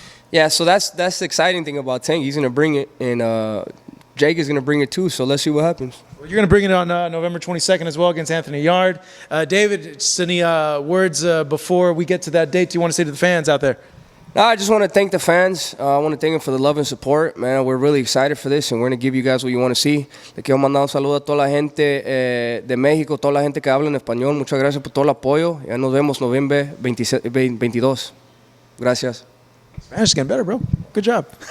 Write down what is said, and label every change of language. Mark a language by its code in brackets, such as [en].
[en] Yeah, so that's the exciting thing about Tank. He's going to bring it, and Jake is going to bring it too, so let's see what happens. Well, you're going to bring it on November 22nd as well against Anthony Yard. David, just any words before we get to that date you want to say to the fans out there? No, I just want to thank the fans. I want to thank them for the love and support. Man, we're really excited for this, and we're going to give you guys what you want to see. [es] Le quiero mandar un saludo a toda la gente de México, toda la gente que habla en español. Muchas gracias por todo el apoyo. Ya nos vemos noviembre 22. Gracias. [en] Spanish is getting better, bro. Good job.